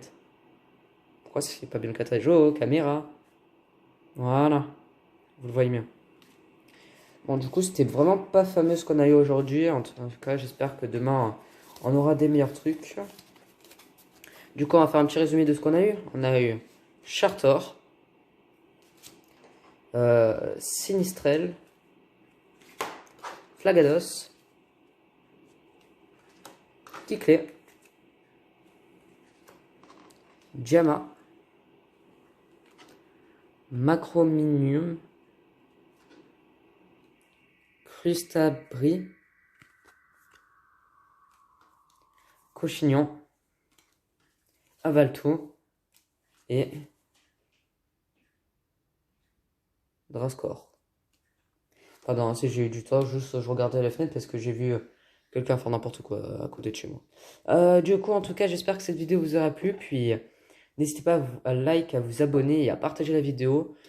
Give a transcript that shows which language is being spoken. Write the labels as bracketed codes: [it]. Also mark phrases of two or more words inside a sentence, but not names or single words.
[fr] Pourquoi c'est pas bien le cadrage? Oh, caméra. Voilà. Vous le voyez mieux. Bon, du coup, c'était vraiment pas fameux ce qu'on a eu aujourd'hui. En tout cas, j'espère que demain, on aura des meilleurs trucs. Du coup, on va faire un petit résumé de ce qu'on a eu. On a eu Chartor, Sinistrel, Flagados, Kiclé, Diama, Macrominium, Crustabri, Cochignon, Avalto et Drascore. Pardon, si j'ai eu du temps, juste je regardais la fenêtre parce que j'ai vu quelqu'un faire n'importe quoi à côté de chez moi. Du coup, en tout cas, j'espère que cette vidéo vous aura plu. Puis, n'hésitez pas à like, à vous abonner et à partager la vidéo.